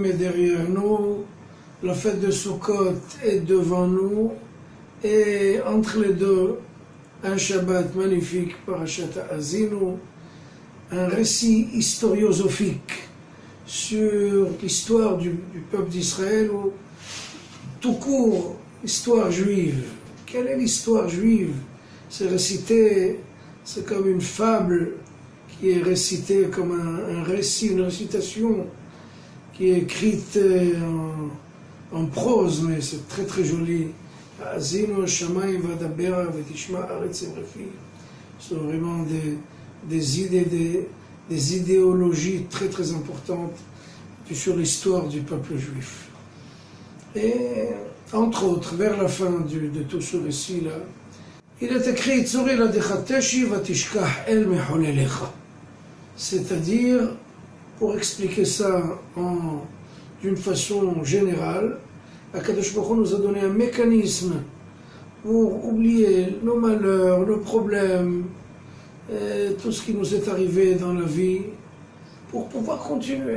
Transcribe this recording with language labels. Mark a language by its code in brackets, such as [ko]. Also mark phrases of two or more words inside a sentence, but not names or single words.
[fr] est derrière nous, la fête de Sukkot est devant nous, et entre les deux, un Shabbat magnifique, Parashat Ha'azinu, un récit historiosophique sur l'histoire du peuple d'Israël, ou tout court, histoire juive. Quelle est l'histoire juive? C'est récité. C'est comme une fable qui est récitée comme un récit, une récitation qui est écrite en prose, mais c'est très très joli. [he] האזינו שמים ואדברה ותשמע הארץ אמרי פי. [fr] Ce sont vraiment des idées, des idéologies très très importantes sur l'histoire du peuple juif. Et entre autres, vers la fin de tout ce récit-là, il est écrit c'est-à-dire, pour expliquer ça d'une façon générale, [he] הקדוש ברוך הוא [fr] nous a donné un mécanisme pour oublier nos malheurs, nos problèmes, tout ce qui nous est arrivé dans la vie, pour pouvoir continuer.